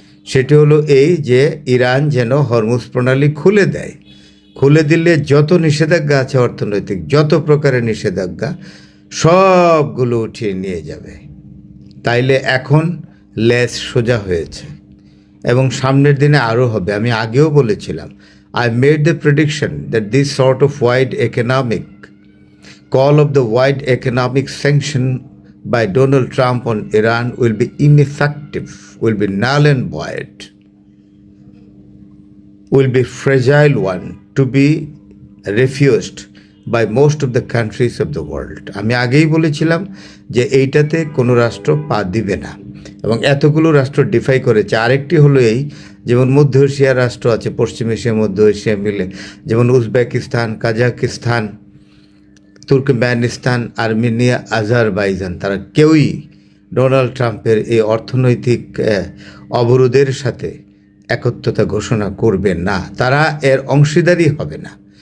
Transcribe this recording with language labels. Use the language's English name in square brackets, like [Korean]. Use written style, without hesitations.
[Bangla] সেটি হলো এই যে ইরান যেন হরমুজ প্রণালী খুলে দেয়। খুলে দিলে যত নিষেধাজ্ঞা আছে অর্থনৈতিক, যত প্রকারের নিষেধাজ্ঞা সবগুলো উঠিয়ে নিয়ে যাবে। তাইলে এখন লেজ সোজা হয়েছে এবং সামনের দিনে আরও হবে। আমি আগেও বলেছিলাম, [English] I made the prediction that this sort of wide economic call of the wide economic sanction by Donald Trump on Iran will be ineffective, will be null and void, will be fragile one to be refused by most of the countries of the world. [Bangla] আমি আগেই বলেছিলাম যে এইটাতে কোনো রাষ্ট্র পা দিবে না এবং এতগুলো রাষ্ট্র ডিফাই করেছে। আরেকটি হলো এই, যেমন মধ্য এশিয়ার রাষ্ট্র আছে, পশ্চিম এশিয়া মধ্য এশিয়া মিলে, যেমন Uzbekistan, Kazakhstan, Turkmenistan, Armenia, Azerbaijan, তারা কেউই ডোনাল্ড ট্রাম্পের এই অর্থনৈতিক অবরোধের সাথে একত্রতা ঘোষণা করবে না, তারা এর অংশীদারই হবে না।